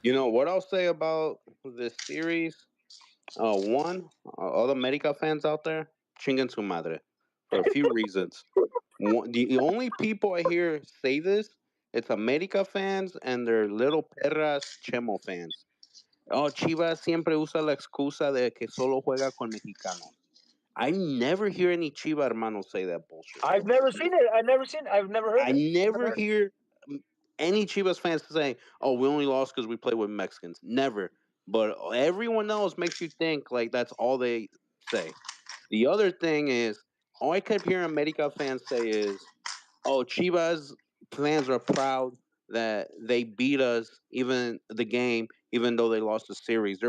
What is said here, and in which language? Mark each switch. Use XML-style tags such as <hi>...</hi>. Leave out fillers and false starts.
<en>You know what I'll say about this series? One, all the America fans out there,</en> <es>chinguen su madre,</es> <en>for a few reasons. One, the only people I hear say this, it's America fans and their little perras Chemo fans.</en> <es>Oh, Chivas siempre usa la excusa de que solo juega con mexicanos.</es> <en>I never hear any Chiva hermanos say that bullshit. I've never seen it. I've never heard I it. never hear any Chivas fans saying, "Oh, we only lost because we play with Mexicans." Never. But everyone else makes you think like that's all they say. The other thing is, all I kept hearing America fans say is, "Oh, Chivas fans are proud that they beat us, even the game, even though they lost the series.</en>